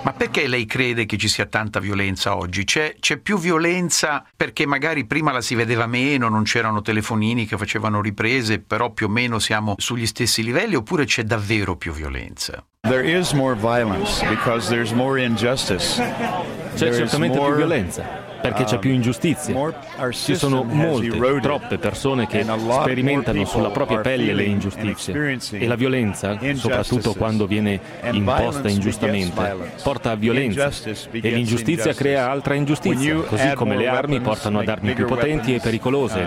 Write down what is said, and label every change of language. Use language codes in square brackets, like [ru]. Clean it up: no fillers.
[it] Ma perché lei crede che ci sia tanta violenza oggi? C'è più violenza perché magari prima la si vedeva meno, non c'erano telefonini che facevano riprese, però più o meno siamo sugli stessi livelli, oppure c'è davvero più violenza? [en] There is more violence because there's more injustice. [it] C'è certamente più violenza perché c'è più ingiustizia. Ci sono molte, troppe persone che sperimentano sulla propria pelle le ingiustizie. E la violenza, soprattutto quando viene imposta ingiustamente, porta a violenza. E l'ingiustizia crea altra ingiustizia, così come le armi portano ad armi più potenti e pericolose.